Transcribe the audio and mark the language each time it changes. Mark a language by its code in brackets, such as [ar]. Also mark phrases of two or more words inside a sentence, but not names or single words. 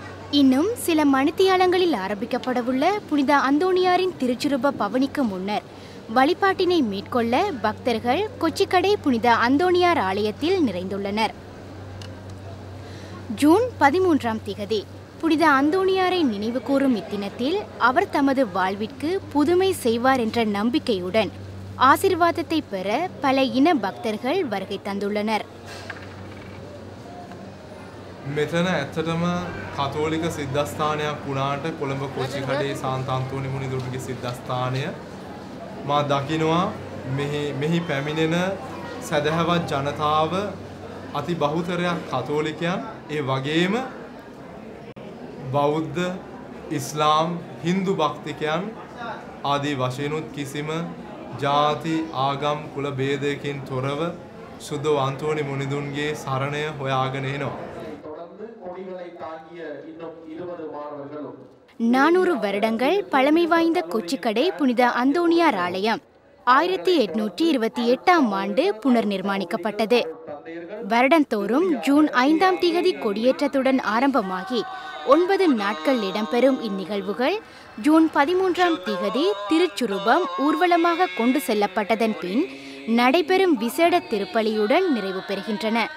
[ta] இன்னும் சில மணித்தியாலங்களில் ஆரம்பிக்கப்படவுள்ள புனித அந்தோணியாரின் திருச்சுரூப பவனிக்கு முன்னர் வழிபாட்டினை மேற்கொள்ள பக்தர்கள் கொச்சிக்கடை புனித அந்தோணியார் ஆலயத்தில் நிறைந்துள்ளனர். ஜூன் 13 புனித அந்தோணியாரை நினைவுகூரும் இத்தினத்தில் அவர் தமது வாழ்விற்கு புதுமை செய்வார் என்ற நம்பிக்கையுடன் ஆசீர்வாதத்தை பெற பல இன பக்தர்கள் வருகை தந்துள்ளனர். [si] මෙතන ඇත්තටම කතෝලික සිද්ධස්ථානයක් වුණාට කොළඹ කොච්චිකඩේ සාන්ත අන්තෝනි මුනිදුරුගේ සිද්ධස්ථානය මා දකිනවා මෙහි පැමිණෙන සදහවත් ජනතාව අති බහුතරයක් කතෝලිකයන් ඒ වගේම බෞද්ධ ඉස්ලාම් හින්දු භක්තිකයන් ආදී වශයෙන්ුත් කිසිම ජාති ආගම් කුල ભેදයකින් තොරව සුදු අන්තෝනි මුනිදුන්ගේ සරණය හොයාගෙන එනවා. [ta] 400 வருடங்கள் பழமை வாய்ந்த கொச்சிக்கடை புனித அந்தோணியார் ஆலயம் 1828 ஆண்டு புனர் நிர்மாணிக்கப்பட்டது. வருடந்தோறும் ஜூன் 5 கொடியேற்றத்துடன் ஆரம்பமாகி 9 நாட்கள் இடம்பெறும் இந்நிகழ்வுகள் ஜூன் 13 திருச்சுரூபம் ஊர்வலமாக கொண்டு செல்லப்பட்டதன் பின் நடைபெறும் விசேட திருப்பலியுடன் நிறைவு பெறுகின்றன.